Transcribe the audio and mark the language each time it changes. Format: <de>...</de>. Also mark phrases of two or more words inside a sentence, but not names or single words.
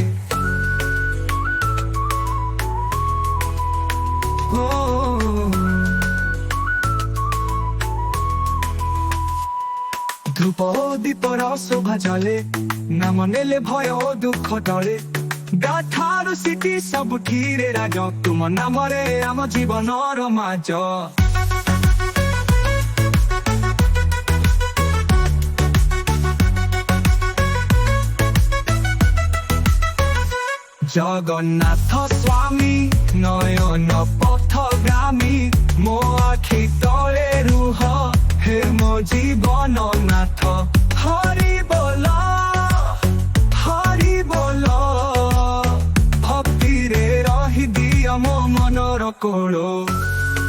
<or>ଓ ଧୂପ ଦୀପର ଶୋଭା ଜଳେ ନାମ ନେଲେ ଭୟ ଓ ଦୁଃଖ ଟଳେ ଗାଠାରୁ ସିଟି ସବୁଠିରେ ରାଜ ତୁମ ନାମରେ ଆମ ଜୀବନର ମାଜ</or> <sa>জগন্নাথ স্বামী নয়ন পথগামী</sa> <or>ମୋ ଆଖି ତଳେ ରୁହ ହେ ମୋ ଜୀବନ ନାଥ ହରି ବୋଲ ଭକ୍ତିରେ ରହିଦିଅ ମୋ ମନର କୋଳ</or>